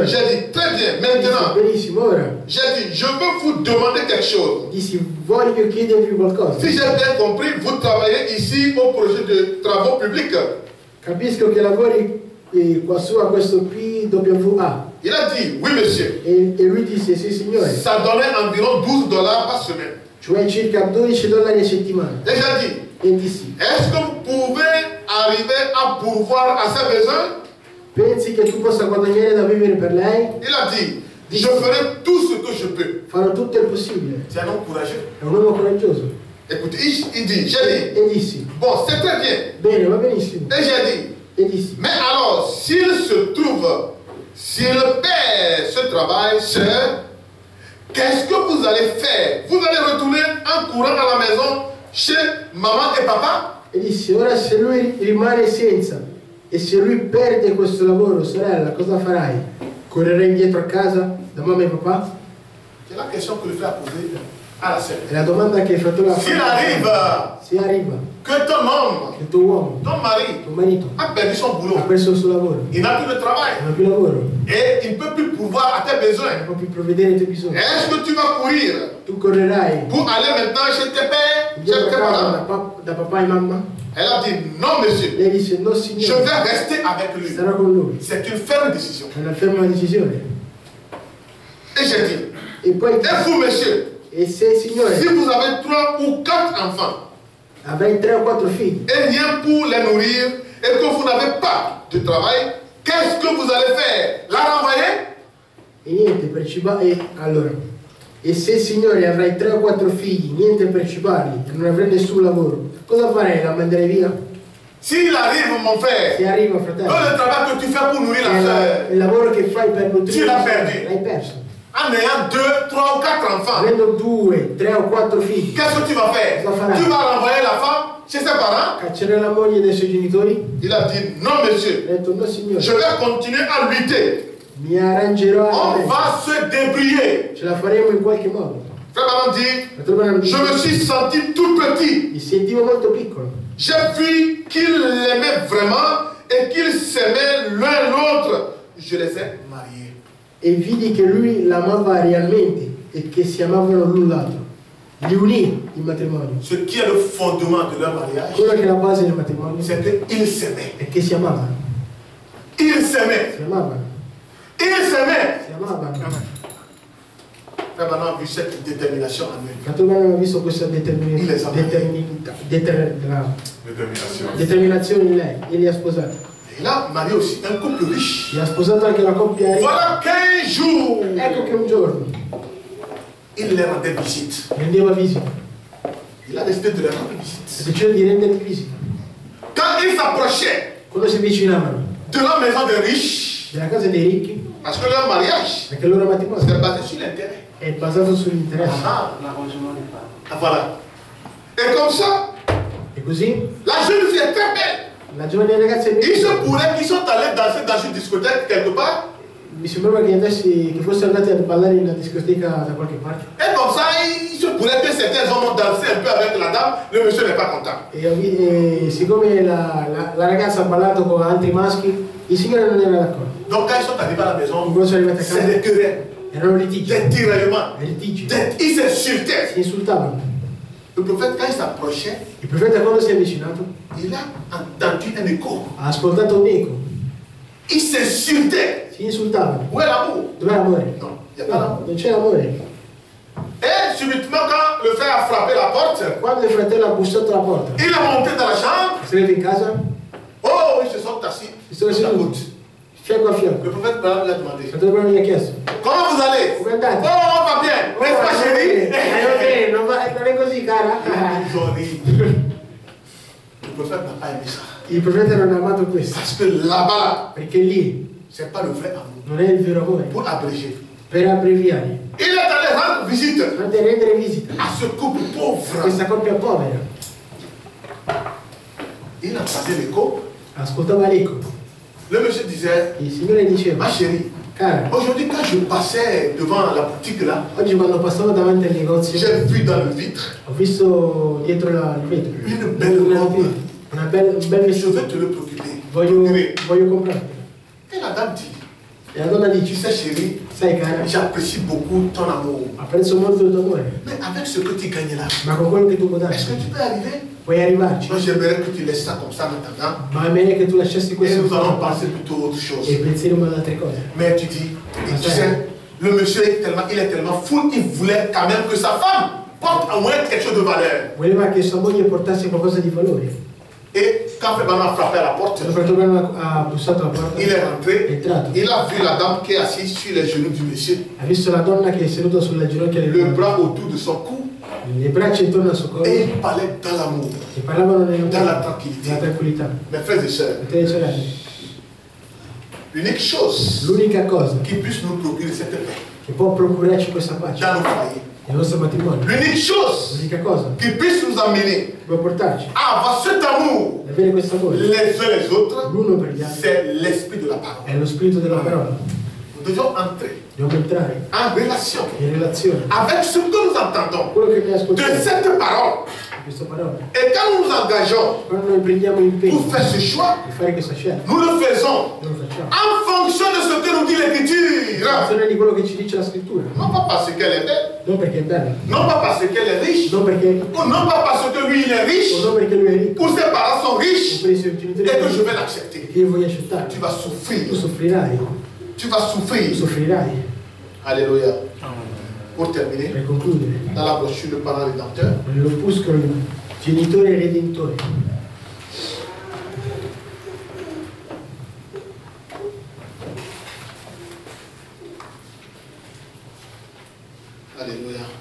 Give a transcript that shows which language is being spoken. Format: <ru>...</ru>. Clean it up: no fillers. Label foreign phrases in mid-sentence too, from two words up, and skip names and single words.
<fr>J'ai dit, très bien,</fr> <it>Dissi:</it> <fr>maintenant,</fr> <it>benissimo, ora.</it> <fr>j'ai dit, je veux vous demander quelque chose.</fr> <it>Dissi: voglio chiedervi qualcosa.</it> <fr>Si j'ai bien compris, vous travaillez ici au projet de travaux publics.</fr> <it>Capisco che lavori qua su a questo PWA.</it> <fr>Il a dit, oui, monsieur.</fr> <it>E lui disse: sì signore.</it> <fr>Ça donnait environ $12 par semaine.</fr> <it>Cioè circa $12 a settimana.</it> <fr>Et j'ai dit,</fr> <it>E dissi:</it> <fr>est-ce que vous pouvez arriver à pourvoir à ses besoins?</fr> <it>pensi che tu possa guadagnare da vivere per lei?</it> <fr>Il a dit, je ferai tout ce que je peux.</fr> <it>Farò tutto il possibile.</it> <fr>C'est un homme courageux.</fr> <it>È un uomo coraggioso.</it> <fr>Écoutez, il dit, j'ai dit,</fr> <it>E dissi:</it> <fr>bon, c'est très bien.</fr> <it>bene, va benissimo.</it> <fr>Et j'ai dit,</fr> <it>E dissi:</it> <fr>mais alors, s'il perd ce travail seul, qu'est-ce que vous allez faire? Vous allez retourner en courant à la maison chez maman et papa?</fr> <it>E dissi: ora se lui rimane senza e se lui perde questo lavoro, sorella, cosa farai? Correrai indietro a casa da mamma e papà?</it> <fr>C'est la question que le frère a posée à la sœur.</fr> <it>È la domanda che il fratello ha</it> <fr>S'il</fr> <it>fatto.</it> <fr>arrive</fr> <it>Se arriva</it> <fr>que ton homme,</fr> <it>che il tuo uomo,</it> <fr>ton mari,</fr> <it>tuo marito,</it> <fr>a perdu son</fr> <it>ha</it> <fr>boulot,</fr> <it>perso il suo lavoro,</it> <fr>il n'a plus de travail</fr> <it>non ha più lavoro,</it> <fr>et il ne peut plus pourvoir à tes besoins,</fr> <it>non può più provvedere ai tuoi bisogni,</it> <fr>est-ce que tu vas courir</fr> <it>tu correrai</it> <fr>pour aller maintenant chez tes pères, chez</fr> <it>indietro a</it> <fr>tes</fr> <it>casa</it> <fr>parents?</fr> <it>da papà e mamma?</it> <fr>Elle a dit non, monsieur,</fr> <it>Lei disse: no</it> <fr>je</fr> <it>signore,</it> <fr>vais rester avec lui.</fr> <it>sarò con lui.</it> <fr>C'est une ferme décision.</fr> <it>È una ferma decisione.</it> <fr>Et j'ai dit,</fr> <it>E poi</it> <fr>et vous, monsieur,</fr> <it>e se signore</it> <fr>si vous avez 3 ou 4 enfants</fr> <it>avrai 3 o 4 figli</it> <fr>et rien pour les nourrir et que vous n'avez pas de travail, qu'est-ce que vous allez faire? La renvoyer?</fr> <it>e niente per cibarli, allora, e se signore avrai 3 o 4 figli, niente per cibarli e non avrai nessun lavoro, cosa farei? La manderei via?</it> <fr>S'il arrive, mon frère,</fr> <it>Se arriva, fratello,</it> <fr>le travail que tu fais pour nourrir la</fr> <it>il</it> <fr>soeur,</fr> <it>lavoro che fai per nutrire,</it> <fr>Tu l'hai perdu.</fr> <it>l'hai perso.</it> <fr>en ayant 2, 3 ou 4 enfants,</fr> <it>Avendo 2, 3 o 4 figli,</it> <fr>qu'est-ce que tu vas faire?</fr> <it>Cosa farà?</it> <fr>Tu vas renvoyer la femme chez ses parents?</fr> <it>caccerà la moglie dai suoi genitori?</it> <fr>Il a dit, non monsieur,</fr> <it>Ha detto no signore,</it> <fr>je vais continuer à lutter.</fr> <it>mi arrangerò a</it> <fr>On va se débrouiller.</fr> <it>ce la faremo in qualche modo.</it> <fr>Frère Branham dit,</fr> <it>Fratello Branham</it> <fr>je</fr> <it>dice,</it> <fr>me suis senti tout petit.</fr> <it>mi sentivo molto piccolo.</it> <fr>J'ai vu qu'il l'aimait vraiment et qu'ils s'aimaient l'un l'autre. Je les ai mariés.</fr> <it>E vidi che lui l'amava realmente e che si amavano l'un l'altro. Li unì in matrimonio.</it> <fr>Ce qui est le fondement de leur mariage,</fr> <it>Quello che è la base del matrimonio</it> <fr>c'est qu'ils s'aimaient.</fr> <it>è che si amavano.</it> <fr>Ils s'aimaient.</fr> <it>Si amavano.</it> <fr>Ils s'aimaient.</fr> <it>Si amavano.</it> <fr>Frère Branham a vu cette détermination en lui.</fr> <it>Fratello Branham ha visto questa</it> <fr>Détermination.</fr> <it>determinazione in lei e li ha sposati.</it> <fr>Il a marié aussi un couple riche.</fr> <it>Li ha sposato anche una coppia ricca.</it> <fr>Voilà 15 jours.</fr> <it>Ecco che un giorno</it> <fr>Il les rendait visite.</fr> <it>rendeva visita.</it> <fr>Il a décidé de les rendre</fr> <it>Ha</it> <fr>visite.</fr> <it>deciso di rendergli visita.</it> <fr>Quand il s'approchait</fr> <it>Quando si avvicinavano</it> <fr>de la maison des riches,</fr> <it>della casa dei ricchi,</it> <fr>parce que leur mariage</fr> <it>perché il loro matrimonio</it> <fr>s'est basé sur l'intérêt.</fr> <it>è basato sull'interesse.</it> <fr>Ah, voilà. Et comme ça,</fr> <it>E così</it> <fr>la jeune fille est très belle.</fr> <it>la giovane ragazza è</it> <fr>Il se</fr> <it>bellissima.</it> <fr>pourrait qu'ils sont allés danser dans une discothèque quelque part.</fr> <it>Mi sembrava che fossero andati a ballare in una discoteca da qualche parte.</it> <fr>Et comme ça, il se pourrait que certains hommes ont dansé un peu avec la dame. Le monsieur n'est pas content.</fr> <it>E siccome la ragazza ha ballato con altri maschi, il signore non era d'accordo.</it> <fr>Donc quand ils sont arrivés à la maison,</fr> <it>Quando sono arrivati a</it> <fr>c'est</fr> <it>casa</it> <fr>des querelles,</fr> <it>erano litigi,</it> <fr>des tiraillements,</fr> <it>litigi,</it> <fr>ils s'insultaient.</fr> <it>si insultavano.</it> <fr>Le prophète, quand il s'approchait,</fr> <it>Il profeta quando si è avvicinato</it> <fr>il a entendu un écho.</fr> <it>ha ascoltato un eco,</it> <fr>Il s'insultait.</fr> <it>si insultavano.</it> <fr>Où est l'amour?</fr> <it>Dov'è l'amore?</it> <fr>Non, il n'y a pas</fr> <it>No,</it> <fr>d'amour.</fr> <it>non c'è amore.</it> <fr>Et subitement, quand le frère a frappé la porte,</fr> <it>Quando il fratello ha bussato alla porta,</it> <fr>il est monté dans la chambre.</fr> <it>è salito in casa,</it> <fr>Oh, ils se sont assis</fr> <it>si sono</it> <fr>sur la</fr> <it>seduti,</it> <fr>route.</fr> <it>fianco a fianco.</it> <fr>Le prophète Branham lui a</fr> <it>Il</it> <fr>demandé,</fr> <it>fratello Branham gli ha chiesto,</it> <fr>comment vous allez?</fr> <it>come andate?</it> <fr>Oh, on va bien, n'est-ce pas chérie?</fr> <it>Non è così, cara?</it> <fr>Ils ont ri. Le prophète n'a pas aimé ça.</fr> <it>Il profeta non ha amato questo,</it> <fr>Parce que là-bas,</fr> <it>perché lì</it> <fr>c'est pas le vrai amour.</fr> <it>non è il vero amore.</it> <fr>Pour abréger.</fr> <it>Per abbreviare,</it> <fr>Il est allé rendre visite</fr> <it>andate a rendere visita</it> <fr>à ce couple</fr> <it>a</it> <fr>pauvre.</fr> <it>questa coppia povera.</it> <fr>Il a passé l'écho.</fr> <it>Ascoltava l'eco.</it> <fr>Le monsieur disait,</fr> <it>Il signore diceva,</it> <fr>ma chérie,</fr> <it>cara,</it> <fr>aujourd'hui quand je passais devant la boutique là,</fr> <it>oggi quando passavo davanti al negozio</it> <fr>j'ai vu dans le vitre</fr> <it>ho visto dietro il vetro</it> <fr>une belle robe.</fr> <it>un bel</it> <fr>Je</fr> <it>vestito.</it> <fr>vais te le procurer.</fr> <it>Voglio comprarti.</it> <fr>Et la dame dit,</fr> <it>E la donna</it> <fr>tu</fr> <it>dice,</it> <fr>sais chérie,</fr> <it>sai cara,</it> <fr>j'apprécie beaucoup ton amour.</fr> <it>apprezzo molto il tuo amore,</it> <fr>Mais avec ce que tu gagnes là,</fr> <it>ma con quello che tu puoi dare,</it> <fr>est-ce que tu peux arriver?</fr> <it>puoi arrivarci.</it> <fr>Moi j'aimerais que tu laisses ça comme ça maintenant.</fr> <it>Ma è meglio che tu lasciassi</it> <fr>Et</fr> <it>questo</it> <fr>nous allons passer plutto autre chose.</fr> <it>e penseremo ad altre cose.</it> <fr>Mais tu dis, et tu sais, le monsieur il est tellement fou, il voulait quand même que sa femme porte au moins quelque chose de valeur.</fr> <it>Voleva che sua moglie portasse qualcosa di valore.</it> <fr>Et quand Frère Branham a frappé à la porte,</fr> <it>Il fratello Branham ha bussato alla porta,</it> <fr>il est</fr> <it>è</it> <fr>rentré,</fr> <it>entrato,</it> <fr>il a vu la dame qui est assise sur les genoux du monsieur,</fr> <it>ha visto la donna che è seduta sulle ginocchia</it> <fr>le</fr> <it>del</it> <fr>bras autour de son cou,</fr> <it>le braccia intorno al suo collo</it> <fr>et il parlait dans l'amour,</fr> <it>e parlavano</it> <fr>dans la</fr> <it>nella</it> <fr>tranquillité.</fr> <it>tranquillità.</it> <fr>Mes frères et sœurs,</fr> <it>Fratelli e sorelle,</it> <fr>l'unique chose</fr> <it>l'unica cosa</it> <fr>qui puisse nous procurer cette paix</fr> <it>che può procurarci questa pace</it> <fr>dans nos foyers,</fr> <it>nel nostro matrimonio,</it> <fr>l'unique chose</fr> <it>l'unica cosa</it> <fr>qui puisse nous amener</fr> <it>che può portarci</it> <fr>à avoir cet amour</fr> <it>ad avere questo amore</it> <fr>les uns les autres,</fr> <it>l'uno per gli altri</it> <fr>c'est l'esprit de la parole.</fr> <it>è lo spirito della parola.</it> <fr>Nous devons entrer</fr> <it>Dobbiamo entrare</it> <fr>en relation</fr> <it>in relazione</it> <fr>avec ce que nous entendons</fr> <it>quello che noi</it> <fr>de</fr> <it>ascoltiamo</it> <fr>cette parole.</fr> <it>di questa parola.</it> <fr>Et quand nous nous engageons</fr> <it>Quando noi prendiamo impegno</it> <fr>pour faire ce choix,</fr> <it>di fare questa scelta,</it> <fr>nous le faisons</fr> <it>noi lo facciamo</it> <fr>en fonction de ce que nous dit</fr> <it>in</it> <fr>l'Écriture.</fr> <it>funzione di quello che ci dice la scrittura,</it> <fr>Non pas parce qu'elle est belle,</fr> <it>non perché è bella,</it> <fr>non pas parce qu'elle est riche,</fr> <it>non perché,</it> <fr>ou non pas parce que lui il est riche,</fr> <it>o non perché lui è ricco</it> <fr>ou ses parents sont</fr> <it>o</it> <fr>riches,</fr> <it>per i suoi genitori</it> <fr>et que je</fr> <it>sono</it> <fr>vais</fr> <it>ricchi,</it> <fr>l'accepter.</fr> <it>che io voglio accettare.</it> <fr>Tu vas</fr> <it>Tu</it> <fr>souffrir.</fr> <it>soffrirai,</it> <fr>Tu vas</fr> <it>tu</it> <fr>souffrir.</fr> <it>soffrirai.</it> <fr>Alléluia. Pour terminer,</fr> <it>Per concludere,</it> <fr>dans la brochure Le Parent Rédempteur,</fr> <it>nell'opuscolo Genitore e Redentore,</it> <fr>alléluia.</fr>